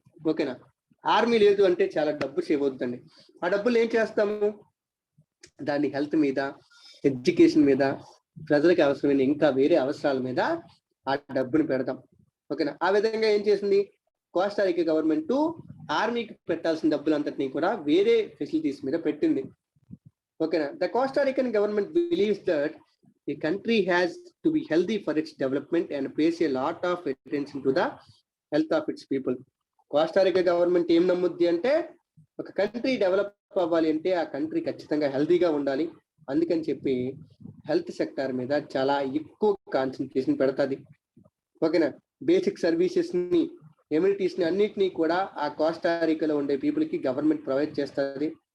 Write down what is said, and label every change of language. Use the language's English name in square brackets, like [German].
[Telugu] ఓకేనా, ఆర్మీ లేదు అంటే చాలా డబ్బు సేవ్ అవుతుందండి. ఆ డబ్బులు ఏం చేస్తాము, దాన్ని హెల్త్ మీద, ఎడ్యుకేషన్ మీద, ప్రజలకు అవసరమైన ఇంకా వేరే అవసరాల మీద ఆ డబ్బుని పెడతాం. ఓకేనా, ఆ విధంగా ఏం చేసింది కోస్టారికా గవర్నమెంట్ ఆర్మీకి పెట్టాల్సిన డబ్బులంతటినీ కూడా వేరే ఫెసిలిటీస్ మీద పెట్టింది. [English] ఓకేనా, the Costa Rican government believes that a country has to be healthy for its development and pays a lot of attention to the health of its people. [Telugu] Costa Rica government ఏం నమ్ముద్ది అంటే ఒక కంట్రీ డెవలప్ అవ్వాలి అంటే ఆ కంట్రీ ఖచ్చితంగా హెల్తీగా ఉండాలి. అందుకని చెప్పి హెల్త్ సెక్టార్ మీద చాలా ఎక్కువ కాన్సన్ట్రేషన్ పెడతాది. ఓకేనా, బేసిక్ సర్వీసెస్ ని, ఎమ్యూనిటీస్ ని అన్నిటినీ కూడా ఆ కోస్టారికాలో ఉండే పీపుల్ కి గవర్నమెంట్ ప్రొవైడ్ చేస్తుంది.